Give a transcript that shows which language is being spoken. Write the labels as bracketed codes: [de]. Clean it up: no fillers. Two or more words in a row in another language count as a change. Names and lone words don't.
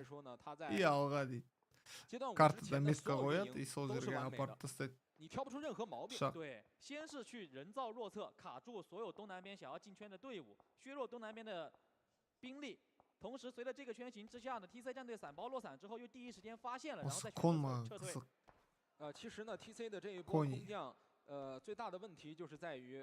[kk] И алға дейді. Картада метка қояды, и сол жерге апарып тастайды. [zh] 你挑不出任何毛病。对，先是去人造弱侧卡住所有东南边想要进圈的队伍，削弱东南边的兵力。同时，随着这个圈形之下呢 ，TC 战队散包落伞之后，又第一时间发现了，然后再选择撤退。其实呢 ，TC 的这一波空降，最大的问题就是在于